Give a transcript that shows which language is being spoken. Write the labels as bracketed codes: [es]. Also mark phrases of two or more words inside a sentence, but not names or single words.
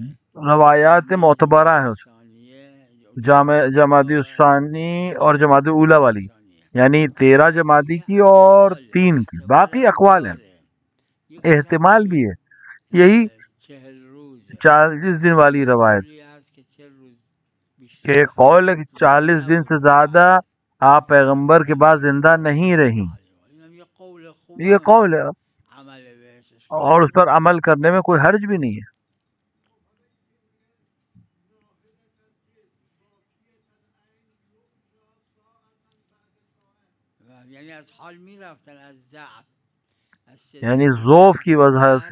[ur] روایات معتبرہ ہیں، [fa] ثانیه [ur] جمادی الثانی اور جمادی اولا والی، [fa] ثانیه، [ur] یعنی 13 جمادی کی اور 3 کی، باقی اقوال ہیں، احتمال بھی ہے. یہی [fa] 40 روزه [ur] 40 دن والی روایت [fa] قولی هست که 40 روز [ur] کہ [fa] بیشتر [ur] ایک قول ہے کہ 40 دن سے زیادہ آپ پیغمبر کے بعد زندہ نہیں رہیں. [fa] اینم یه قول [ur] یہ [fa] خوبه، [ur] قول ہے [fa] عمل بهش [ur] اور اس [fa] اشکال [ur] پر عمل کرنے میں کوئی حرج بھی نہیں ہے. [fa] نداره. یعنی از حال میرفتن، از ضعف، از یعنی شدت [ur] ذوف کی وجہ [fa] درد